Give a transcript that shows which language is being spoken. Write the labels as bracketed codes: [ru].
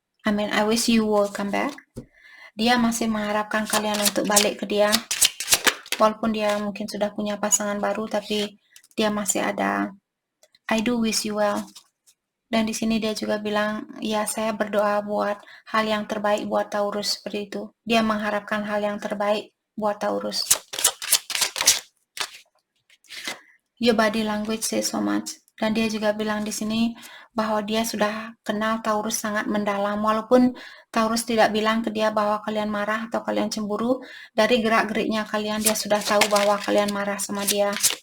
[en] I wish you will come back. [id] Dia masih mengharapkan kalian untuk balik ke dia. Walaupun dia mungkin sudah punya pasangan baru, tapi dia masih ada [en] I do wish you well. [id] Dan di sini dia juga bilang, ya saya berdoa buat hal yang terbaik buat Taurus, seperti itu. Dia mengharapkan hal yang terbaik buat Taurus. [en] Your body language says so much. [id] Dan dia juga bilang di sini bahwa dia sudah kenal Taurus sangat mendalam. Walaupun Taurus tidak bilang ke dia bahwa kalian marah atau kalian cemburu, dari gerak-geriknya kalian dia sudah tahu bahwa kalian marah sama dia.